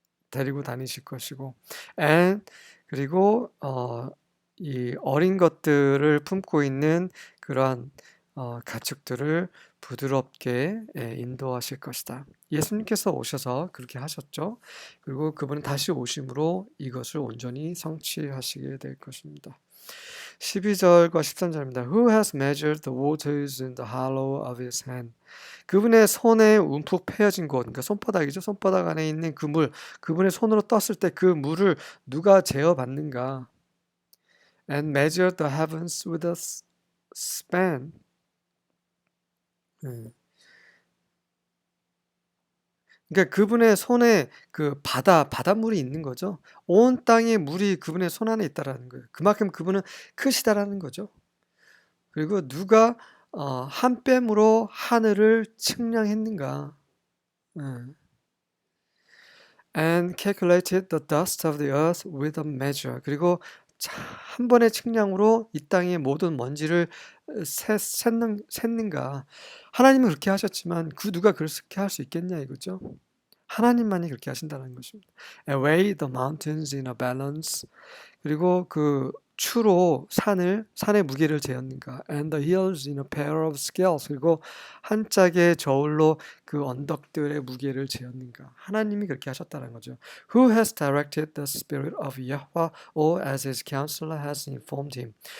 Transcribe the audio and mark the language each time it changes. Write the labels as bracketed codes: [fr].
[ko] 데리고 다니실 것이고, 그리고 이 어린 것들을 품고 있는 그러한 가축들을 부드럽게 인도하실 것이다. 예수님께서 오셔서 그렇게 하셨죠. 그리고 그분은 다시 오심으로 이것을 온전히 성취하시게 될 것입니다. 12절과 13절입니다. [en] Who has measured the waters in the hollow of his hand? [ko] 그분의 손에 움푹 패여진 곳, 그러니까 손바닥이죠. 손바닥 안에 있는 그 물, 그분의 손으로 떴을 때 그 물을 누가 재어봤는가? [en] And measured the heavens with a span. [ko] 그러니까 그분의 손에 그 바닷물이 있는 거죠. 온 땅의 물이 그분의 손 안에 있다라는 거예요. 그만큼 그분은 크시다라는 거죠. 그리고 누가 한 뺨으로 하늘을 측량했는가? [en] And calculated the dust of the earth with a measure. [ko] 그리고 한 번의 측량으로 이 땅의 모든 먼지를 셌는가? 하나님은 그렇게 하셨지만 그 누가 그렇게 할 수 있겠냐 이거죠. 하나님만이 그렇게 하신다는 것입니다. [en] And weigh the mountains in a balance. [ko] 그리고 그 추로 산의 무게를 재었는가. [en] And the hills in a pair of scales. [ko] 그리고 한 짝의 저울로 그 언덕들의 무게를 재었는가. 하나님이 그렇게 하셨다는 거죠. [en] Who has directed the spirit of Yahweh, or as his counselor has informed him.